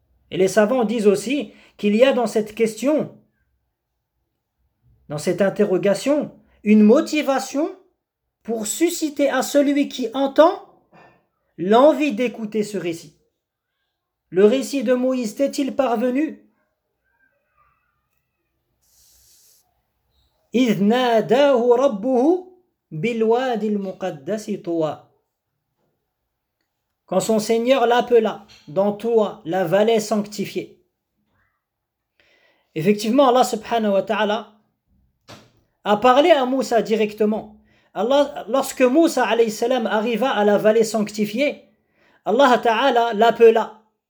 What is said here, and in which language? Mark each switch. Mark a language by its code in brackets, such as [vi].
[fr] Et les savants disent aussi qu'il y a dans cette question, dans cette interrogation, une motivation pour susciter à celui qui entend l'envie d'écouter ce récit. Le récit de Moïse t'est-il parvenu ? [ar] إذ ناداه ربه بالوادي المقدس طوى. [fr] Quand son Seigneur l'appela dans Toa, la vallée sanctifiée. Effectivement, Allah subhanahu wa ta'ala a parlé à Moussa directement. Allah, lorsque Moussa alayhi salam arriva à la vallée sanctifiée, Allah ta'ala l'appela.